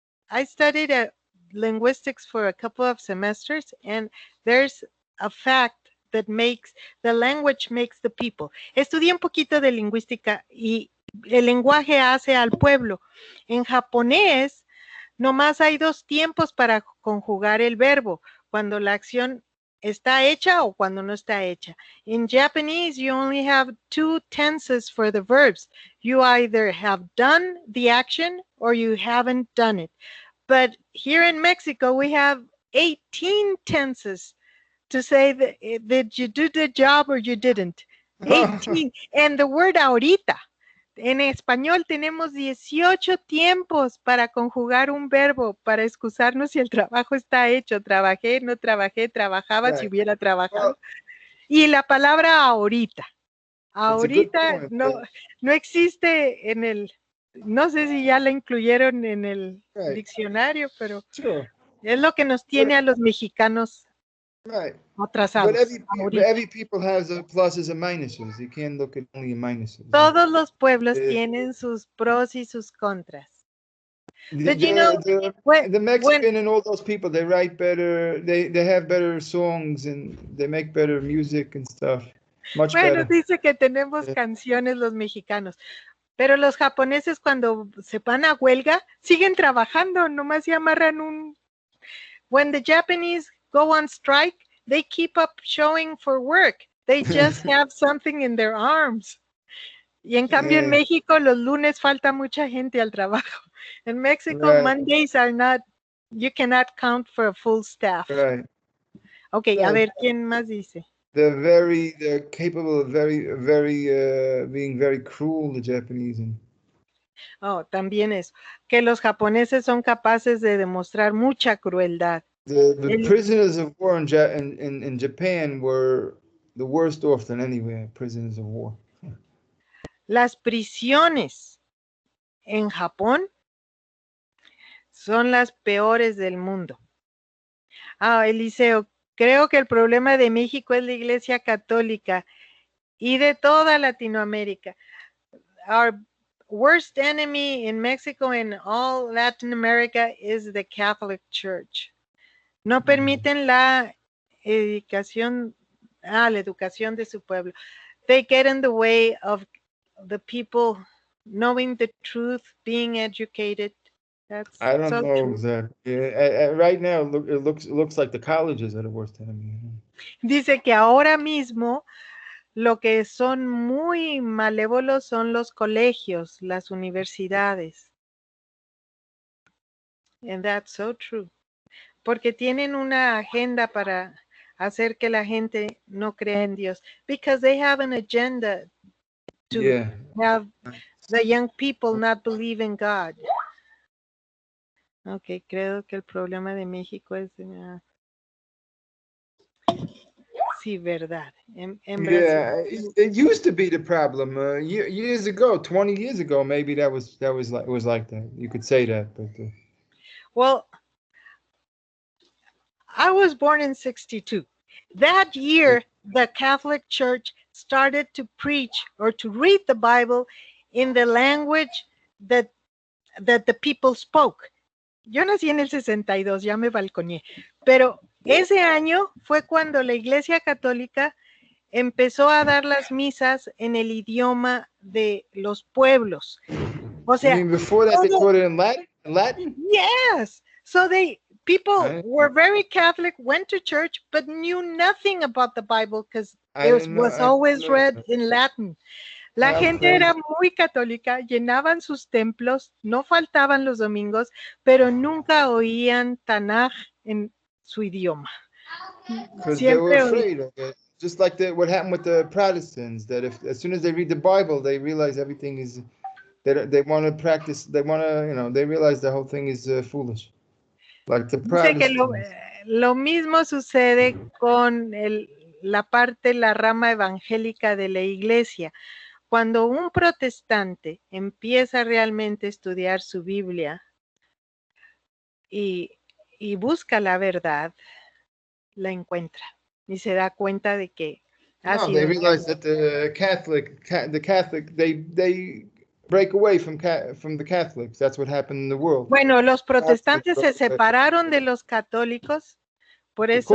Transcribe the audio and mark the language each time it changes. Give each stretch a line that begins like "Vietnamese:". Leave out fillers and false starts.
English: I studied linguistics for a couple of semesters, and there's a fact that the language makes the people.
Spanish: Estudié un poquito de lingüística y el lenguaje hace al pueblo. En japonés, nomás hay 2 tiempos para conjugar el verbo, cuando la acción está hecha o cuando no está hecha.
English: In Japanese, you only have 2 tenses for the verbs. You either have done the action or you haven't done it. But here in Mexico, we have 18 tenses to say that you did the job or you didn't. 18. And the word ahorita.
Spanish: En español tenemos 18 tiempos para conjugar un verbo, para excusarnos si el trabajo está hecho. Trabajé, no trabajé, trabajaba si hubiera trabajado. Y la palabra ahorita. Ahorita no existe en el No sé si ya la incluyeron en el
English: Right.
Spanish: diccionario, pero
English: Sure.
Spanish: es lo que nos tiene a los mexicanos
English: Right. But
Spanish: atrasados ahorita.
English: every people has the pluses and minuses. You can't look at only the minuses.
Spanish: Todos los pueblos Eh, tienen sus pros y sus contras.
English: The, But you know, when, the Mexican and all those people, they write better. They have better songs and they make better music and stuff. Much
Spanish: bueno,
English: better.
Spanish: dice que tenemos canciones los mexicanos, pero los japoneses cuando se van a huelga siguen trabajando, nomás se amarran un.
English: When the Japanese go on strike, they keep up showing for work. They just have something in their arms.
Spanish: Y en cambio en México los lunes falta mucha gente al trabajo. En México
English: Mondays are not, you cannot count for a full staff. Right.
Spanish: Okay, a ver, ¿quién más dice?
English: They're capable of being very cruel, the Japanese.
Spanish: Oh, también eso, que los japoneses son capaces de demostrar mucha crueldad.
English: The prisoners of war in Japan were the worst off than anywhere, prisoners of war.
Spanish: Las prisiones en Japón son las peores del mundo. Ah, Eliseo, creo que el problema de México es la Iglesia Católica y de toda Latinoamérica.
English: Our worst enemy in Mexico and all Latin America is the Catholic Church.
Spanish: No permiten la educación de su pueblo.
English: They get in the way of the people knowing the truth, being educated. That's I don't so know true. exactly. Yeah, right now, it looks like the colleges are the worst enemy.
Spanish: Dice que ahora mismo lo que son muy malévolos son los colegios, las universidades.
English: And that's so true.
Spanish: Porque tienen una agenda para hacer que la gente no crea en Dios.
English: Because they have an agenda to have the young people not believe in God.
Spanish: Ok, creo que el problema de México es... sí, verdad. En
English: it used to be the problem years ago, 20 years ago. Maybe it was like that. You could say that, but well, I was born in 62. That year, the Catholic Church started to preach or to read the Bible in the language that the people spoke.
Spanish: Yo nací en el 62, ya me balconé, pero ese año fue cuando la Iglesia Católica empezó a dar las misas en el idioma de los pueblos. O sea,
English: you mean before that they taught it in Latin? Yes. So people were very Catholic, went to church, but knew nothing about the Bible because it was always read in Latin.
Spanish: La gente era muy católica, llenaban sus templos, no faltaban los domingos, pero nunca oían Tanaj en su idioma.
English: Because they were afraid of it. Just like what happened with the Protestants, that as soon as they read the Bible, they realize everything is, they want to practice, they realize the whole thing is foolish. Like the Protestants.
Spanish: Lo mismo sucede con la rama evangélica de la iglesia. Cuando un protestante empieza realmente a estudiar su Biblia y busca la verdad, la encuentra y se da cuenta de que
English: they realize that the Catholic, they break away from the Catholics. That's what happened in the world.
Spanish: Bueno, los protestantes se separaron de los católicos, por eso.